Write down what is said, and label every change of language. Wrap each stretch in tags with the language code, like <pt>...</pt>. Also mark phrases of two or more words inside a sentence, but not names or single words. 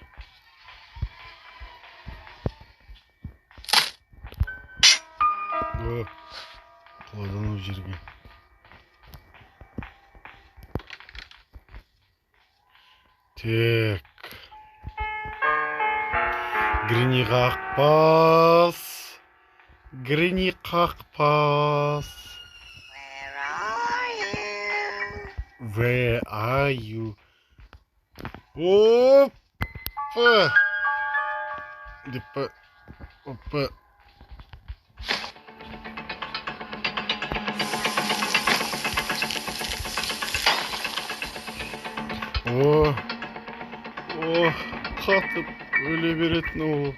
<kk>О, қолдан жерге. Так. Гренни қақпас. Гренни қақпас.</kk> <en>Where are you?</en> <kk>Опа! Депа. Опа. О, қатып өле беретін ол.</kk>